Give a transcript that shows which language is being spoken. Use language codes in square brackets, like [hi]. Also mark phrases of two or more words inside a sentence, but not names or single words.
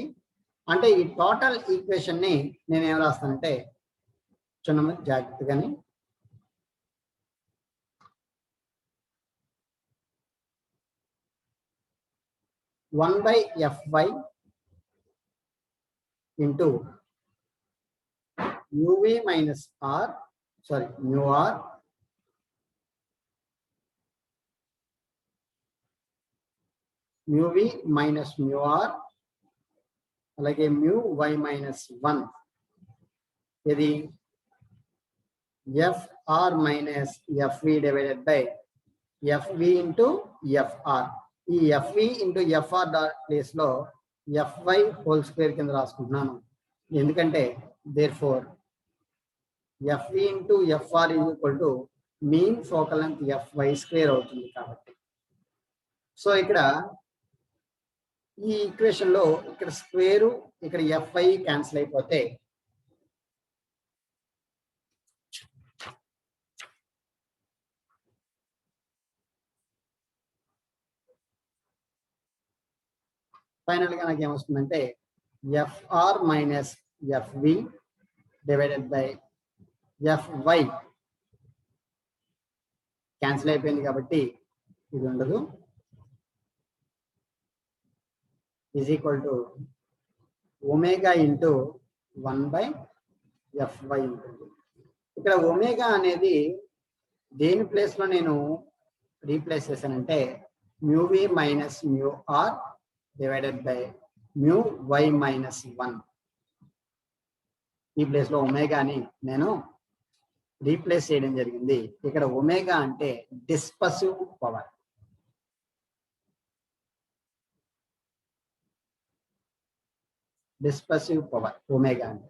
[te] అంటే ఈ టోటల్ ఈక్వేషన్ ని నేను ఏం రాస్తానంటే చూడండి జాగ్రత్తగాని [en] 1/fy into μv minus r μr μv minus μr అలాగే μy minus 1 ఇది fr minus fv divided by fv into fr. [te] ఈ [en] fv into fr [te] ప్లేస్ లో fy [en] whole square [te] కింద రాసుకుంటున్నాను. [en] ఎందుకంటే therefore fv into fr is equal to mean focal length fy square [te] అవుతుంది కాబట్టి. సో ఇక్కడ ఈ ఈక్వేషన్ లో ఇక్కడ స్క్వేరు ఇక్కడ fy క్యాన్సిల్ అయిపోతే ఫైనల్ గా నాకు ఏమొస్తుందంటే [en] fr minus fv divided by fy [te] క్యాన్సిల్ అయిపోయింది కాబట్టి ఇది ఉండదు [en] is equal to omega into 1/fy [te] ఉంటుంది. ఇక్కడ ఒమేగా అనేది దేని ప్లేస్ లో నేను రీప్లేస్ చేశానంటే [en] μv minus μr divided by μy minus 1. [te] ఈ ప్లేస్ లో ఒమేగాని నేను రీప్లేస్ చేయడం జరిగింది. ఇక్కడ ఒమేగా అంటే [en] dispersive power. dispersive power [te] ఒమేగా అంటే.